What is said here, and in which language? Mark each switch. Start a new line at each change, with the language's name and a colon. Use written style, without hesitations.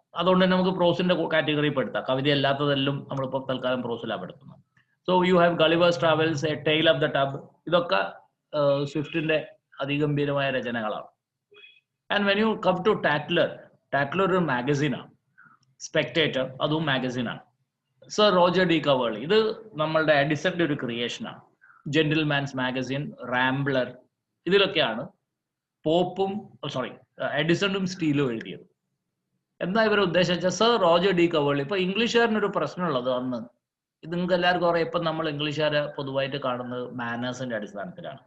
Malayalam: അതുകൊണ്ട് തന്നെ നമുക്ക് പ്രോസിന്റെ കാറ്റഗറി പെടുത്താം. കവിത അല്ലാത്തതെല്ലാം നമ്മളിപ്പോൾ തൽക്കാലം പ്രോസിലാണ് പെടുത്തുന്നത്.
English: so you have
Malayalam: Gulliver's travels, A tale of the tub. ഇതൊക്കെ സ്വിഫ്റ്റിന്റെ അതിഗംഭീരമായ രചനകളാണ്.
English: And when you come to Tatler
Malayalam: ഒരു മാഗസിനാണ്, സ്പെക്ടേറ്റർ അതും മാഗസിനാണ്. സർ റോജർ ഡി കവേർലി, ഇത് നമ്മളുടെ എഡിസന്റെ ഒരു ക്രിയേഷനാണ്. ജെന്റിൽമാൻസ് മാഗസിൻ, റാംബ്ലർ, ഇതിലൊക്കെയാണ് പോപ്പും എഡിസണും സ്റ്റീലും എഴുതിയത്. എന്താ ഇവർ ഉദ്ദേശിച്ച സർ റോജർ ഡി കവേർലി. ഇപ്പൊ ഇംഗ്ലീഷുകാരനൊരു പ്രശ്നമുള്ളത് അന്ന്, ഇത് നിങ്ങൾക്ക് എല്ലാവർക്കും അറിയാം, ഇപ്പം നമ്മൾ ഇംഗ്ലീഷുകാരെ പൊതുവായിട്ട് കാണുന്നത് മാനേഴ്സിന്റെ അടിസ്ഥാനത്തിലാണ്.